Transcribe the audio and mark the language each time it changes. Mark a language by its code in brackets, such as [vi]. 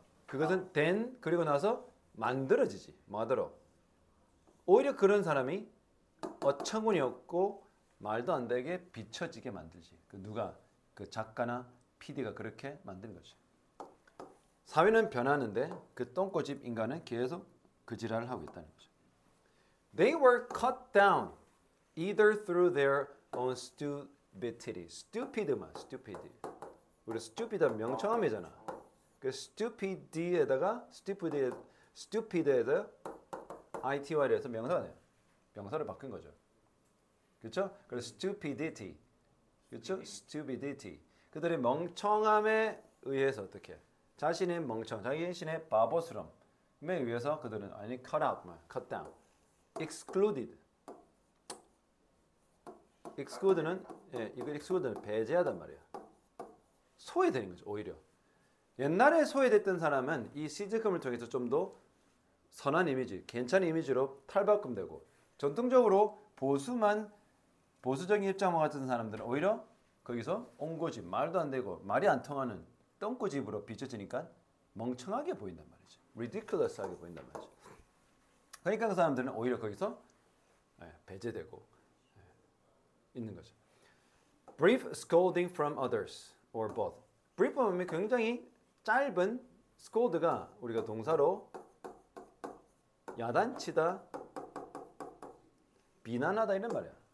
[ko] 그것은 된 그리고 나서 만들어지지 뭐하도록 오히려 그런 사람이 어처구니 없고 말도 안 되게 비춰지게 만들지 그 누가 그 작가나 PD가 그렇게 만든 거죠. 사회는 변하는데 그 똥꼬집 인간은 계속 그 지랄을 하고 있다는 거죠. [en] They were cut down either through their own stupidity. [ko] stupid만 stupid. 우리 stupid 명청함이잖아. 그 stupid에다가 stupid에다 ity를 해서 명사가 돼요. 명사를 바꾼 거죠. 그렇죠? 그래서 stupidity. 그렇죠? stupidity. 그들의 멍청함에 의해서 어떻게? 자신의 자신의 바보스럼에 의해서 그들은 아니 [en] cut out, cut down, excluded. [ko] exclude는 이거 exclude는 배제하단 말이야. 소외되는 거죠 오히려. 옛날에 소외됐던 사람은 이 시트콤을 통해서 좀 더 선한 이미지, 괜찮은 이미지로 탈바꿈되고 전통적으로 보수적인 입장만 같은 사람들은 오히려 거기서 옹고집, 말도 안 되고 말이 안 통하는 똥꼬집으로 비춰지니까 멍청하게 보인단 말이죠. ridiculous하게 보인단 말이죠. 그러니까 그 사람들은 오히려 거기서 배제되고 있는 거죠. [en] Brief scolding from others or both. [ko] brief 하면 굉장히 짧은 scold가 우리가 동사로 야단치다, 비난하다 이런 말이야.